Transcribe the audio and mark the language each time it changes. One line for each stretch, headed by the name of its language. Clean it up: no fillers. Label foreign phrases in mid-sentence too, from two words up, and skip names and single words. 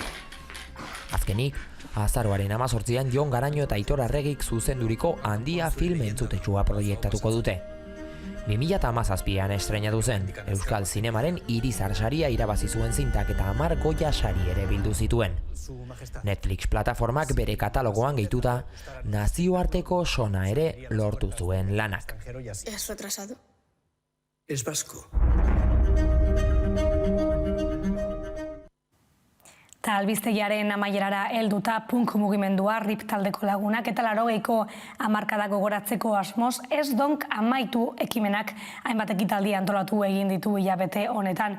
Basque: Azkenik, azaroaren 18an Jon Garaño eta Aitor Arregik zuzenduriko Handia film entzutetsua proiektatuko dute. 2017an estreinatu zen, Euskal Zinemaren Irizar saria irabazi zuen zintak eta 10 Goya sari ere bildu zituen. Netflix plataformak bere katalogoan gehituta nazioarteko sona ere lortu zuen lanak.
Spanish: ¿Es retrasado? Es vasco.
Basque: Eta albiztegiaren amaierara helduta punk mugimendua RIP taldeko lagunak eta 80ko hamarkada gogoratzeko asmoz ez donk amaitu ekimenak hainbat ekitaldi antolatu egin ditu hilabete honetan.